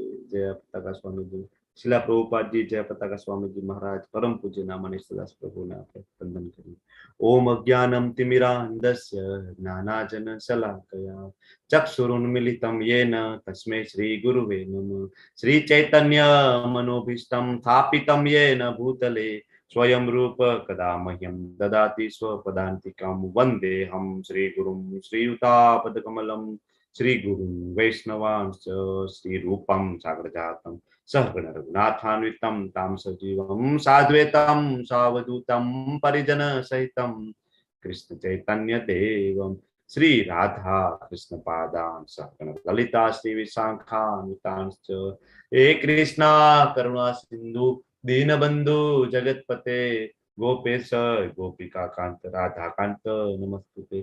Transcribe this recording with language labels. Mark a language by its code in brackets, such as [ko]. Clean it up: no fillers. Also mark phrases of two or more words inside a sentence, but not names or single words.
[gu] જય પતાકા સ્વામીજી, શિલા પ્રભુપાદજી, જય પતાકા સ્વામીજી મહારાજ, પરમ પૂજ્ય નામાની સદાસ પ્રભુને આપણે વંદન કરીએ. [sa] ઓમ અજ્ઞાનમ તિમિરાંધસ્ય જ્ઞાનાજન શલાકયા ચક્ષુરુન્મિલિતમ યેન તસ્मै શ્રી ગુરુવે નમઃ. શ્રી ચૈતન્ય મનોભીષ્ટમ સ્થાપિતમ યેન ભૂતલે स्वयं रूप कदा मह्यम ददाति स्वपदान्तिकं वन्देऽहं श्रीगुरुं श्रीयुतापदकमलं श्रीगुरुं वैष्णवांश्च श्रीरूपं साग्रजातं सहगण रघुनाथान्वितं तां सजीवं साद्वैतं सावधूतं परिजन सहितं कृष्ण चैतन्य देवं श्री राधा कृष्ण पादान् सहगण ललिता श्री विशाखान्वितांश्च हे कृष्णा करुणा सिन्धु दीनबंधु जगतपते गोपेश गोपिका कांत राधा कांत नमस्ते.